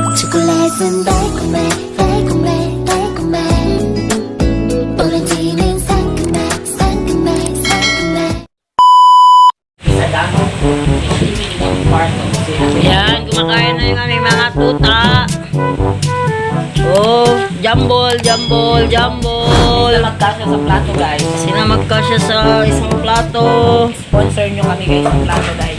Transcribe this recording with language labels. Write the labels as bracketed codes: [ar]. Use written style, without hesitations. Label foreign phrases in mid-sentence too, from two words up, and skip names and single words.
[ko] 초콜릿은 달콤해 달콤해 달콤해 오렌지는 상큼해 상큼해 상큼해 [tl] Ayan, kumakain na yung aming mga tuta. Oh, jambol, jambol, jambol. Sila magkasya sa plato, guys. Sina magkasya sa isang plato. Sponsor nyo kami guys sa plato, guys.